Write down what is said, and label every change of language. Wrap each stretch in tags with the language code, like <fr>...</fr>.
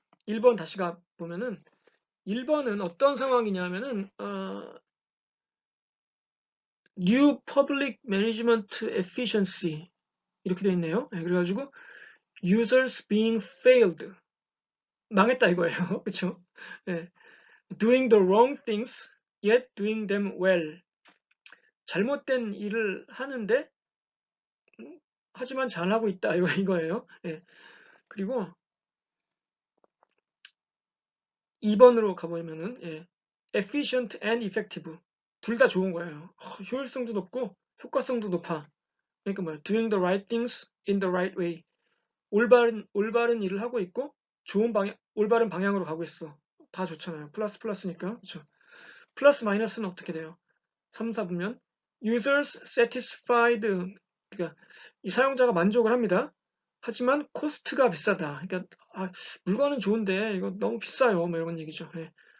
<ko>1번 다시 가 보면은 1번은 어떤 상황이냐면은</ko> <en>New Public Management Efficiency</en> <ko>이렇게 되어 있네요. 네, 그래가지고</ko> <en>Users being failed</en> <ko>망했다 이거예요. 그렇죠? 네.</ko> <en>Doing the wrong things yet doing them well</en> <ko>잘못된 일을 하는데 하지만 잘하고 있다 이거예요. 네. 그리고 2번으로 가보면은 예.</ko> <en>efficient and effective</en> <ko>둘 다 좋은 거예요. 효율성도 높고 효과성도 높아. 그러니까 뭐야?</ko> <en>doing the right things in the right way.</en> <ko>올바른 일을 하고 있고 올바른 방향으로 가고 있어. 다 좋잖아요. 플러스 플러스니까. 그렇죠? 플러스 마이너스는 어떻게 돼요? 3, 4보면</ko> <en>users satisfied</en> <ko>그러니까 이 사용자가 만족을 합니다. 하지만 코스트가 비싸다. 그러니까 물건은 좋은데 이거 너무 비싸요. 뭐 이런 얘기죠. 예.</ko>